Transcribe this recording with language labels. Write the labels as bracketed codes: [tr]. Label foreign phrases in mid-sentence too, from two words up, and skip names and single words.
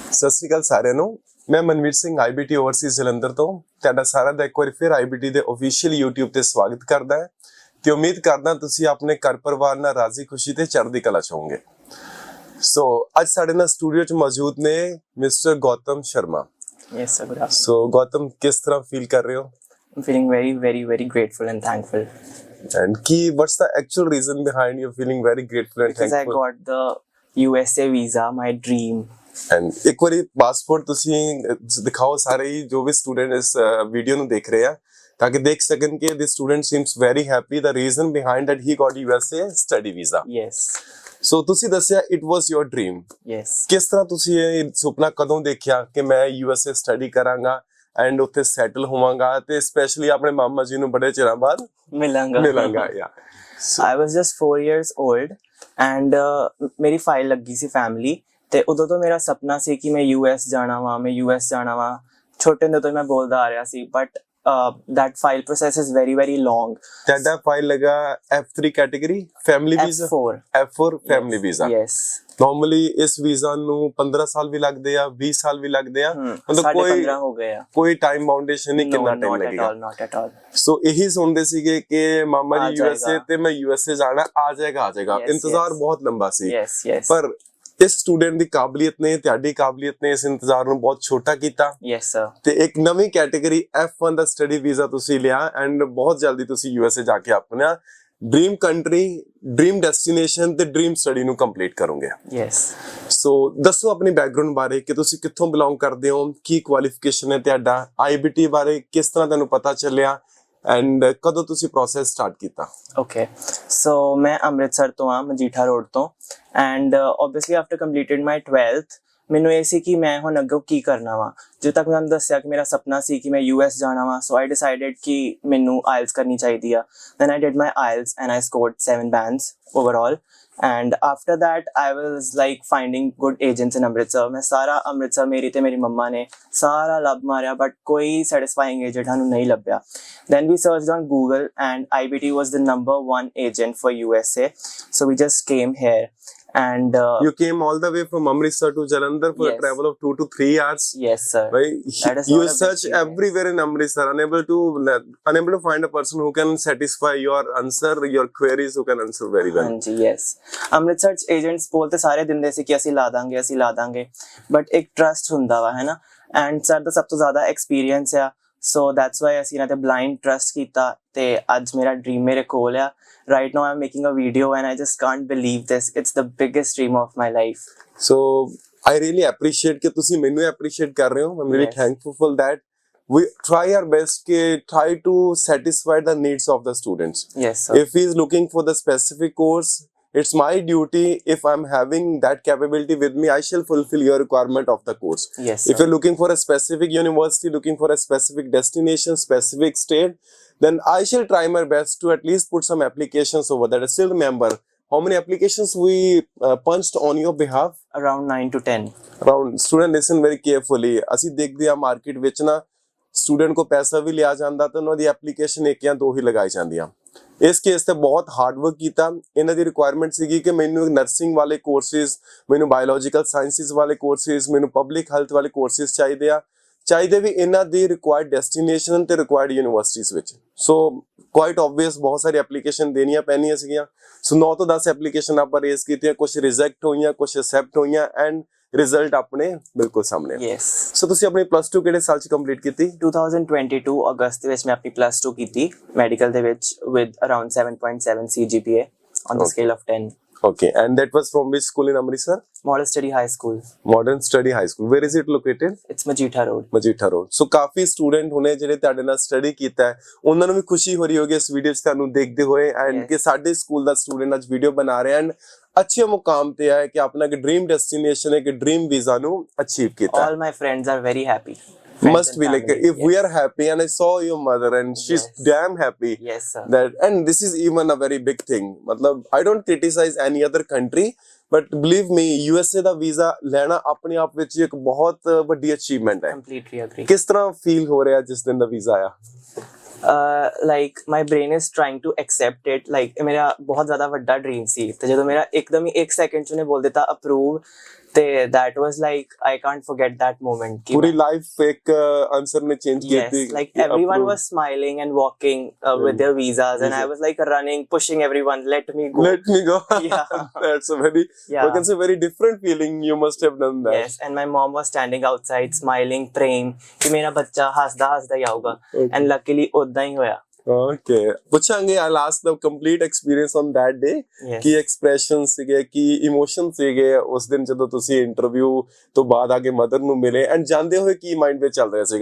[pa] ਸਤਿ ਸ਼੍ਰੀ ਅਕਾਲ ਸਾਰਿਆਂ ਨੂੰ। ਮੈਂ ਮਨਵੀਰ ਸਿੰਘ IBT ਓਵਰਸੀਜ਼ ਜਲੰਧਰ ਤੋਂ ਤੁਹਾਡਾ ਸਾਰਿਆਂ ਦਾ ਇੱਕ ਵਾਰੀ ਫਿਰ IBT ਦੇ ਅਫੀਸ਼ੀਅਲ YouTube ਤੇ ਸਵਾਗਤ ਕਰਦਾ ਹਾਂ ਤੇ ਉਮੀਦ ਕਰਦਾ ਤੁਸੀਂ ਆਪਣੇ ਘਰ ਪਰਿਵਾਰ ਨਾਲ ਰਾਜ਼ੀ ਖੁਸ਼ੀ ਤੇ ਚੜ੍ਹਦੀ ਕਲਾ ਚ ਹੋਵੋਗੇ। ਸੋ ਅੱਜ ਸਾਡੇ ਨਾਲ ਸਟੂਡੀਓ ਚ ਮੌਜੂਦ ਨੇ ਮਿਸਟਰ ਗੌਤਮ ਸ਼ਰਮਾ। [en] Yes, sir. Good afternoon. [pa] ਸੋ ਗੌਤਮ, ਕਿਸ ਤਰ੍ਹਾਂ ਫੀਲ ਕਰ ਰਹੇ ਹੋ? [en] I'm feeling very grateful and thankful. And what's the actual reason behind you feeling very grateful and because thankful? I got the USA visa, my dream. [pa] And ਇੱਕ ਵਾਰੀ ਪਾਸਪੋਰਟ ਤੁਸੀਂ ਦਿਖਾਓ ਸਾਰੇ ਹੀ ਜੋ ਵੀ ਸਟੂਡੈਂਟ ਇਸ ਵੀਡੀਓ ਨੂੰ ਦੇਖ ਰਹੇ ਆ ਤਾਂ ਕਿ ਦੇਖ ਸਕਣ ਕਿ [en] the student seems very happy. The reason behind that he got USA study visa. Yes. So [pa] ਤੁਸੀਂ ਦੱਸਿਆ [en] it was your dream. Yes. [pa] ਕਿਸ ਤਰ੍ਹਾਂ ਤੁਸੀਂ ਇਹ ਸੁਪਨਾ ਕਦੋਂ ਦੇਖਿਆ ਕਿ ਮੈਂ USA ਸਟੱਡੀ ਕਰਾਂਗਾ ਐਂਡ ਉੱਥੇ ਸੈਟਲ ਹੋਵਾਂਗਾ ਤੇ ਸਪੈਸ਼ਲੀ ਆਪਣੇ ਮਾਮਾ ਜੀ ਨੂੰ ਬੜੇ ਚਿਰਾਂ ਬਾਅਦ ਮਿਲਾਂਗਾ ਯਾ [en] I was just 4 years old and [pa] ਮੇਰੀ ਫਾਈਲ ਲੱਗੀ ਸੀ ਫੈਮਿਲੀ ਤੇ ਉਦੋਂ ਤੋਂ ਮੇਰਾ ਸੁਪਨਾ ਸੀ ਕਿ ਮੈਂ US ਜਾਣਾ ਵਾਂ ਛੋਟੇ ਹੁੰਦੇ ਤੋਂ ਮੈਂ ਬੋਲਦਾ ਆ ਰਿਹਾ ਸੀ ਬਟ [en] that file process is very long. [pa] ਤੁਹਾਡਾ ਫਾਈਲ ਲਗਾ F3 [en] category family visa [pa] F4 [en] family visa. [pa] Yes. ਨਾਰਮਲੀ ਇਸ ਵੀਜ਼ਾ ਨੂੰ 15 ਸਾਲ ਵੀ ਲੱਗਦੇ ਆ 20 ਸਾਲ ਵੀ ਲੱਗਦੇ ਆ ਮਤਲਬ ਕੋਈ 15 ਹੋ ਗਏ ਆ ਕੋਈ [en] time boundation [pa] ਨਹੀਂ ਕਿੰਨਾ ਟਾਈਮ ਲੱਗੇਗਾ। [en] not at all. [pa] ਸੋ ਇਹੀ ਸੁਣਦੇ ਸੀਗੇ ਕਿ ਮਾਮਾ ਜੀ USA ਤੇ ਮੈਂ USA ਜਾਣਾ ਆ ਜਾਏਗਾ ਇੰਤਜ਼ਾਰ ਬਹੁਤ ਲੰਬਾ ਸੀ ਪਰ ਇਸ ਸਟੂਡੈਂਟ ਦੀ ਕਾਬਲੀਅਤ ਨੇ ਤੁਹਾਡੀ ਕਾਬਲੀਅਤ ਨੇ ਇਸ ਇੰਤਜ਼ਾਰ ਨੂੰ ਬਹੁਤ ਛੋਟਾ ਕੀਤਾ। ਯੈਸ ਸਰ। ਤੇ ਇੱਕ ਨਵੀਂ ਕੈਟਾਗਰੀ F1 ਦਾ [en] study visa [pa] ਤੁਸੀਂ ਲਿਆ ਐਂਡ ਬਹੁਤ ਜਲਦੀ ਤੁਸੀਂ USA ਜਾ ਕੇ ਆਪਣਾ [en] dream country dream destination [pa] ਤੇ [en] dream study [pa] ਨੂੰ ਕੰਪਲੀਟ ਕਰੋਗੇ। ਯੈਸ। ਸੋ ਦੱਸੋ ਆਪਣੀ ਬੈਕਗ੍ਰਾਉਂਡ ਬਾਰੇ ਕਿ ਤੁਸੀਂ ਕਿੱਥੋਂ ਬਿਲੋਂਗ ਕਰਦੇ ਹੋ, ਕੀ ਕੁਆਲੀਫਿਕੇਸ਼ਨ ਹੈ ਤੁਹਾਡਾ, IBT ਬਾਰੇ ਕਿਸ ਤਰ੍ਹਾਂ ਤੁਹਾਨੂੰ ਪਤਾ ਚੱਲਿਆ ਐਂਡ ਕਦੋਂ ਤੁਸੀਂ [en] process start [pa] ਕੀਤਾ? [en] okay so [pa] ਮੈਂ ਅੰਮ੍ਰਿਤਸਰ ਤੋਂ ਆ ਮਜੀਠਾ ਰੋਡ ਤੋਂ ਐਂਡ [en] obviously after completed my 12th [pa] ਮੈਨੂੰ ਇਹ ਸੀ ਕਿ ਮੈਂ ਹੁਣ ਅੱਗੇ ਕੀ ਕਰਨਾ ਵਾ। ਜਦੋਂ ਤੱਕ ਮੈਂ ਤੁਹਾਨੂੰ ਦੱਸਿਆ ਕਿ ਮੇਰਾ ਸੁਪਨਾ ਸੀ ਕਿ ਮੈਂ US ਜਾਣਾ ਵਾ ਸੋ [en] I decided [pa] ਕਿ ਮੈਨੂੰ IELTS ਕਰਨੀ ਚਾਹੀਦੀ ਆ। [en] then I did my IELTS and I scored 7 bands overall and after that I was like finding good agents in Amritsar. [pa] ਮੈਂ ਸਾਰਾ ਅੰਮ੍ਰਿਤਸਰ ਮੇਰੀ ਤੇ ਮੇਰੀ ਮੰਮਾ ਨੇ ਸਾਰਾ ਲੱਭ ਮਾਰਿਆ ਬਟ ਕੋਈ [en] satisfying agent [pa] ਸਾਨੂੰ ਨਹੀਂ ਲੱਭਿਆ। [en] then we searched on Google and IBT was the number 1 agent for USA so we just came here and you came all the way from Amritsar to Jalandhar for a travel of 2 to 3 hours. Yes sir. Right? You search everywhere in Amritsar unable to find a person who can satisfy your answer your queries who can answer very well. [pa] ਹਾਂਜੀ yes ਅੰਮ੍ਰਿਤਸਰ ਚ ਏਜੰਟਸ ਬੋਲਤੇ ਸਾਰੇ ਦਿੰਦੇ ਸੀ ਕਿ ਅਸੀਂ ਲਾ ਦਾਂਗੇ ਬਟ ਇੱਕ ਟਰਸਟ ਹੁੰਦਾ ਵਾ ਹੈ ਨਾ ਐਂਡ ਸਰ ਦਾ ਸਭ ਤੋਂ ਜ਼ਿਆਦਾ ਐਕਸਪੀਰੀਅੰਸ ਆ [en] so that's why [pa] ਅਸੀਂ ਇਹਨਾਂ ਤੇ [en] blind trust [pa] ਕੀਤਾ ਤੇ ਅੱਜ ਮੇਰਾ ਡ੍ਰੀਮ ਮੇਰੇ ਕੋਲ ਆ। [en] right now I'm making a video and I just can't believe this. It's the biggest dream of my life. So I really appreciate [pa] ਕਿ ਤੁਸੀਂ ਮੈਨੂੰ appreciate ਕਰ ਰਹੇ ਹੋ। [en] I'm really thankful for that. We try our best try to satisfy the needs of the students. Yes sir. If he is looking for the specific course, it's my duty, if I'm having that capability with me, I shall fulfill your requirement of the course. Yes sir. If you're looking for a specific university, looking for a specific destination, specific state, then I shall try my best to at least put some applications over there. I still remember how many applications we punched on your behalf? Around 9 to 10. Around, student listen very carefully. [pa] ਅਸੀਂ ਦੇਖਦੇ ਆ ਮਾਰਕੀਟ ਵਿੱਚ ਨਾ ਸਟੂਡੈਂਟ ਕੋ ਪੈਸਾ ਵੀ ਲਿਆ ਜਾਂਦਾ ਤਾਂ ਉਹਨਾਂ ਦੀ ਐਪਲੀਕੇਸ਼ਨ ਇੱਕ ਜਾਂ ਦੋ ਹੀ ਲਗਾਈ ਜਾਂਦੀਆਂ। ਇਸ ਕੇਸ ਤੇ ਬਹੁਤ [en] hard work [pa] ਕੀਤਾ। ਇਹਨਾਂ ਦੀ ਰਿਕੁਆਇਰਮੈਂਟ ਸੀਗੀ ਕਿ ਮੈਨੂੰ ਨਰਸਿੰਗ ਵਾਲੇ ਕੋਰਸਿਸ, ਮੈਨੂੰ [en] biological sciences [pa] ਵਾਲੇ ਕੋਰਸਿਸ, ਮੈਨੂੰ [en] public health [pa] ਵਾਲੇ ਕੋਰਸਿਸ ਚਾਹੀਦੇ ਵੀ ਇਹਨਾਂ ਦੀ [en] required destination [pa] ਤੇ [en] required universities [pa] ਵਿੱਚ। [en] so quite obvious [pa] ਬਹੁਤ ਸਾਰੀ ਐਪਲੀਕੇਸ਼ਨ ਦੇਣੀਆਂ ਪੈਣੀਆਂ ਸੀਗੀਆਂ। ਸੋ 9 ਤੋਂ 10 ਐਪਲੀਕੇਸ਼ਨ ਆਪਾਂ ਰੇਜ਼ ਕੀਤੀਆਂ, ਕੁਝ ਰਿਜੈਕਟ ਹੋਈਆਂ, ਕੁਝ ਐਕਸੈਪਟ ਹੋਈਆਂ [en] and result [pa] ਆਪਣੇ ਬਿਲਕੁਲ ਸਾਹਮਣੇ। ਯੈਸ। ਸੋ ਤੁਸੀਂ ਆਪਣੀ +2 ਕਿਹੜੇ ਸਾਲ ਚ ਕੰਪਲੀਟ ਕੀਤੀ? 2022 ਅਗਸਤ ਵਿੱਚ ਮੈਂ ਆਪਣੀ +2 ਕੀਤੀ ਮੈਡੀਕਲ ਦੇ ਵਿੱਚ [en] with around 7.7 CGPA on the scale of 10. [pa] Okay, and that was from which school in Amritsar? Modern Study High School. Modern Study High School. Where is it located? It's Majita Road. Majita Road. So ਕਾਫੀ ਸਟੂਡੈਂਟ ਹੁਣੇ ਜਿਹੜੇ ਤੁਹਾਡੇ ਨਾਲ ਸਟੱਡੀ ਕੀਤਾ ਹੈ ਉਹਨਾਂ ਨੂੰ ਵੀ ਖੁਸ਼ੀ ਹੋ ਰਹੀ ਹੋਗੀ ਇਸ ਵੀਡੀਓ 'ਚ ਤੁਹਾਨੂੰ ਦੇਖਦੇ ਹੋਏ ਐਂਡ ਕਿ ਸਾਡੇ ਸਕੂਲ ਦਾ ਸਟੂਡੈਂਟ ਅੱਜ ਵੀਡੀਓ ਬਣਾ ਰਿਹਾ ਐਂਡ ਅੱਛੇ ਮੁਕਾਮ ਤੇ ਆਇਆ ਕਿ ਆਪਣਾ ਇੱਕ [en] dream destination [pa] ਇੱਕ [en] dream visa [pa] ਨੂੰ ਅਚੀਵ ਕੀਤਾ। [en] All my friends are very happy. Must be like if we are happy and I saw your mother and she's damn happy. Yes sir. That and this is even a very big thing. [pa] matlab [en] I don't criticize any other country but believe me [pa] USA ਦਾ ਵੀਜ਼ਾ ਲੈਣਾ ਆਪਣੇ ਆਪ ਵਿੱਚ ਇੱਕ ਬਹੁਤ ਵੱਡੀ ਅਚੀਵਮੈਂਟ ਹੈ। [en] Completely agree. [pa] ਕਿਸ ਤਰ੍ਹਾਂ ਫੀਲ ਹੋ ਰਿਹਾ ਜਿਸ ਦਿਨ ਦਾ ਵੀਜ਼ਾ ਆਇਆ? [en] like my brain is trying to accept it. [pa] like ਮੇਰਾ ਬਹੁਤ ਜ਼ਿਆਦਾ ਵੱਡਾ ਡ੍ਰੀਮ ਸੀ ਤੇ ਜਦੋਂ ਮੇਰਾ ਇੱਕਦਮ ਹੀ 1 ਸੈਕਿੰਡ ਚ ਉਹਨੇ ਬੋਲ ਦਿੱਤਾ ਅਪਰੂਵ ਤੇ [en] that was like I can't forget that moment [pa] कि [hi] पूरी लाइफ एक आंसर ने चेंज की [en] yes [hi] थी [en] like [hi] कि [en] everyone approved. was smiling and walking with their visas and I was like running pushing everyone let me go Let me go. Yeah. That's a very, Yeah. we can say, very different feeling. You must have done that. yes and my mom was standing outside smiling praying [pa] ਕਿ ਮੇਰਾ ਬੱਚਾ ਹੱਸਦਾ ਹੱਸਦਾ ਹੀ ਆਊਗਾ [en] Okay. and luckily [pa] ਓਦਾਂ ਹੀ ਹੋਇਆ [en] Okay. ਪੁੱਛਾਂਗੇ I'll ask the complete experience on that day. yes [pa] ਕੀ ਐਕਸਪ੍ਰੈਸ਼ਨ ਸੀਗੇ, ਕੀ ਇਮੋਸ਼ਨ ਸੀਗੇ ਉਸ ਦਿਨ ਜਦੋਂ ਤੁਸੀਂ ਇੰਟਰਵਿਊ ਤੋਂ ਬਾਅਦ ਆ ਕੇ ਮਦਰ ਨੂੰ ਮਿਲੇ ਐਂਡ ਜਾਂਦੇ ਹੋਏ ਕੀ ਮਾਈਂਡ ਵਿੱਚ ਚੱਲ ਰਿਹਾ ਸੀਗਾ?